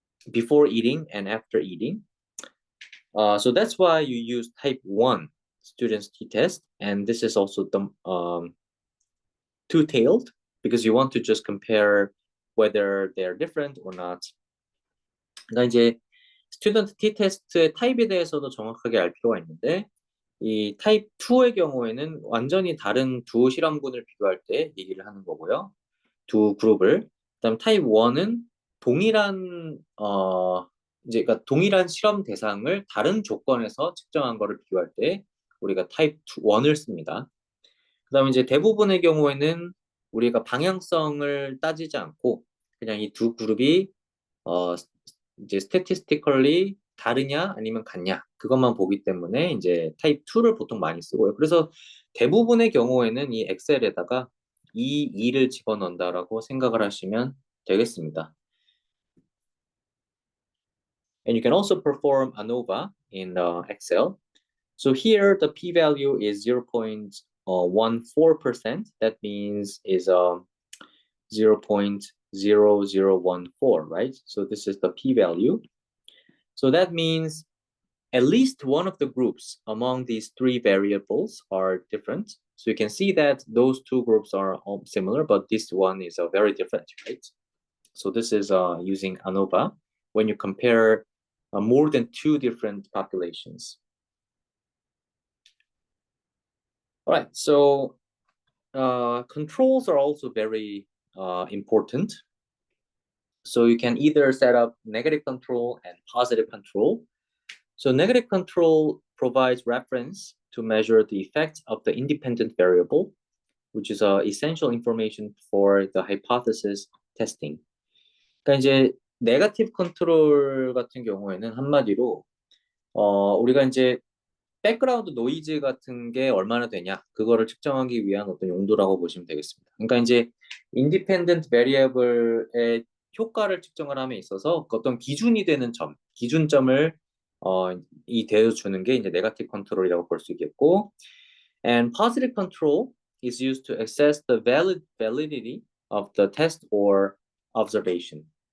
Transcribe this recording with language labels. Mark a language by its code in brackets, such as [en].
[en] Before eating and after eating. So that's why you use type 1 students t-test, and this is also the two-tailed because you want to just compare whether they're different or not. [ko] 그러니까 이제 스튜던트 t-테스트의 타입에 대해서도 정확하게 알 필요가 있는데 이 타입 2의 경우에는 완전히 다른 두 실험군을 비교할 때 얘기를 하는 거고요. 두 그룹을. 그다음 타입 1은 동일한 이제 그러니까 동일한 실험 대상을 다른 조건에서 측정한 거를 비교할 때 우리가 타입 1을 씁니다. 그다음에 이제 대부분의 경우에는 우리가 방향성을 따지지 않고 그냥 이 두 그룹이 이제 statistically 다르냐 아니면 같냐 그것만 보기 때문에 이제 타입 2를 보통 많이 쓰고요. 그래서 대부분의 경우에는 이 엑셀에다가 이 2를 집어넣는다라고 생각을 하시면 되겠습니다. [en] And you can also perform ANOVA in Excel. So here the p-value is 0.14%. That means is 0.0014, right? So this is the p-value. So that means at least one of the groups among these three variables are different. So you can see that those two groups are all similar, but this one is very different, right? So this is using ANOVA when you compare more than two different populations. All right, so controls are also very important. So you can either set up negative control and positive control. So negative control provides reference to measure the effect of the independent variable, which is essential information for the hypothesis testing. [ko] 그러니까 이제 네거티브 컨트롤 같은 경우에는 한마디로 우리가 이제 백그라운드 노이즈 같은 게 얼마나 되냐 그거를 측정하기 위한 어떤 용도라고 보시면 되겠습니다. 그러니까 이제 인디펜던트 베리어블의 효과를 측정을 함에 있어서 어떤 기준이 되는 점, 기준점을 이 대주는 게 이제 네거티브 컨트롤이라고 볼 수 있겠고, [en] and positive control is used to assess the validity of the test or observation.